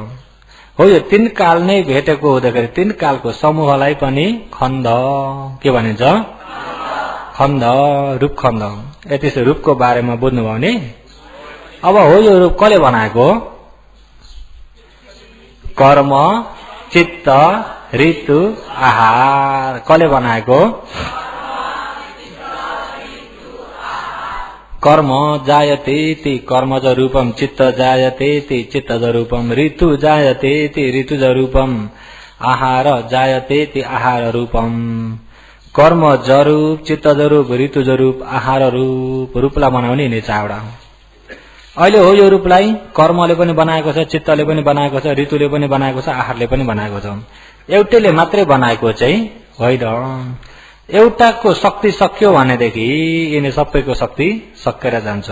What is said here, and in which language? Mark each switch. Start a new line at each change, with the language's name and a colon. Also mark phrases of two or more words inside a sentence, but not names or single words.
Nepali: हो यो 3 काल नै भेटेको हुँदाखेरि 3 कालको समूहलाई पनि खण्ड के भनिन्छ? खण्ड, रूपखण्ड। यति चाहिँ रूपको बारेमा बुझ्नुभयो नि। अब हो यो रूप कसले बनाएको? कर्म, चित्त, ऋतु, आहार। कसले बनाएको?
Pali: कर्म जायते ति कर्मज रूपम, चित्त जायते ति चित्तज रूपम, ऋतु जायते ति ऋतुज रूपम, आहार जायते ति आहार रूपम।
Nepali: कर्म जरूप, चित्त जरूप, ऋतु जरूप, आहार रूप। रूपलाई बनाउने यिनी चारवटा। अहिले हो यो रूपलाई कर्मले पनि बनाएको छ, चित्तले पनि बनाएको छ, ऋतुले पनि बनाएको छ, आहारले पनि बनाएको छ। एउटैले मात्रै बनाएको चाहिँ होइन। एउटाको शक्ति सक्यो भनेदेखि यिनी सबैको शक्ति सकेर जान्छ।